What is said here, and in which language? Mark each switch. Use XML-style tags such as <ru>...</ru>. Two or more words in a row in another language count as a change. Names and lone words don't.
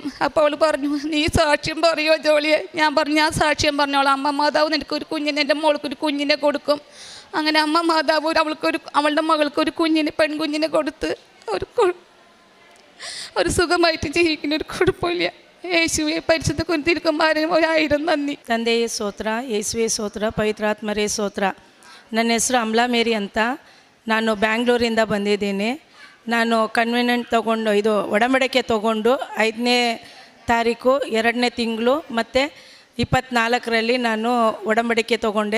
<ml>അപ്പോൾ അവൾ പറഞ്ഞു, നീ സാക്ഷ്യം പറയുമോ ജോളിയെ? ഞാൻ പറഞ്ഞു, ഞാൻ സാക്ഷ്യം പറഞ്ഞോളാം, അമ്മ മാതാവ് നിനക്കൊരു കുഞ്ഞിനെ, എൻ്റെ മോൾക്കൊരു കുഞ്ഞിനെ കൊടുക്കും. അങ്ങനെ അമ്മ മാതാവ് അവളുടെ മകൾക്കൊരു പെൺകുഞ്ഞിനെ കൊടുത്ത് ഒരു സുഖമായിട്ട് ജീവിക്കുന്ന ഒരു കുഴപ്പമില്ല. യേശുവെ പരിശുദ്ധ കുന്തിരിക്കുമാരും 1000 നന്ദി.</ml> <kn>ತಂದೆಯೇ ಸ್ತೋತ್ರ, ಯೇಸುವೆ ಸ್ತೋತ್ರ, ಪವಿತ್ರಾತ್ಮರೇ ಸ್ತೋತ್ರ. ನನ್ನ ಹೆಸರು ಅಮಲಾ ಮೇರಿ ಅಂತ. ನಾನು ಬ್ಯಾಂಗ್ಳೂರಿಂದ ಬಂದಿದ್ದೀನಿ. ನಾನು ಕನ್ವೆನೆಂಟ್ ತೊಗೊಂಡು ಒಡಂಬಡಿಕೆ ತೊಗೊಂಡು 5ನೇ ತಾರೀಕು 2ನೇ ತಿಂಗಳು ಮತ್ತು 24ರಲ್ಲಿ ನಾನು ಒಡಂಬಡಿಕೆ ತೊಗೊಂಡೆ.</kn>